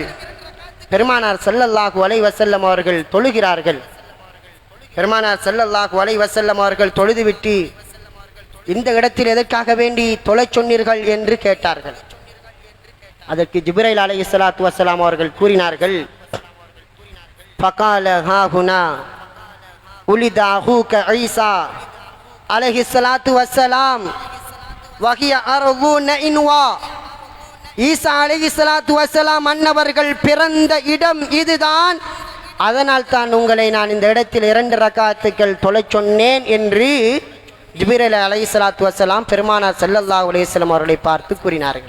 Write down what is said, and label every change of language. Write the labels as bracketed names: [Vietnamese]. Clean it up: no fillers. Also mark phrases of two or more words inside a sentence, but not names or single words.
[Tamil] பெருமானார் [Arabic] صلى الله عليه وسلم [Tamil] அவர்கள் தொழுகிறார்கள். பெருமானார் [Arabic] صلى الله عليه وسلم [Tamil] அவர்கள் தொழுதுவிட்டு, இந்த இடத்தில் எதற்காக வேண்டி தொழச் சொன்னீர்கள் என்று கேட்டார்கள். அதற்கு ஜிப்ரீல் [Arabic] عليه الصلاة والسلام [Tamil] அவர்கள் கூறினார்கள், [Arabic] فقال ها هنا ولد أخوك عيسى عليه الصلاة والسلام وهي أرض نئنوى. [Tamil] ஈசா [Arabic] عليه الصلاة والسلام [Tamil] அன்னவர்கள் பிறந்த இடம் இதுதான், அதனால் தான் உங்களை நான் இந்த இடத்தில் 2 ரக்காத்துக்கள் தொழச் சொன்னேன் என்று ஜிப்ரீல் [Arabic] عليه الصلاة والسلام [Tamil] பெருமானார் [Arabic] صلى الله عليه وسلم [Tamil] அவர்களை பார்த்து கூறினார்கள்.